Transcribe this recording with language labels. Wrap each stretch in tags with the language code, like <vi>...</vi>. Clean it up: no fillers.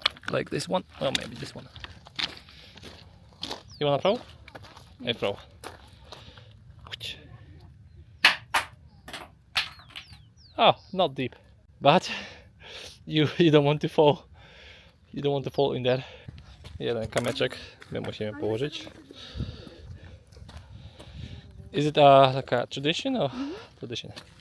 <en>Like this one. Oh, maybe this one. You wanna throw? I throw. Oh, not deep. But you don't want to fall. You don't want to fall in there.</en> <pl>Jeden kamyczek my musimy położyć.</pl> <en>Is it like a tradition or tradition?</en>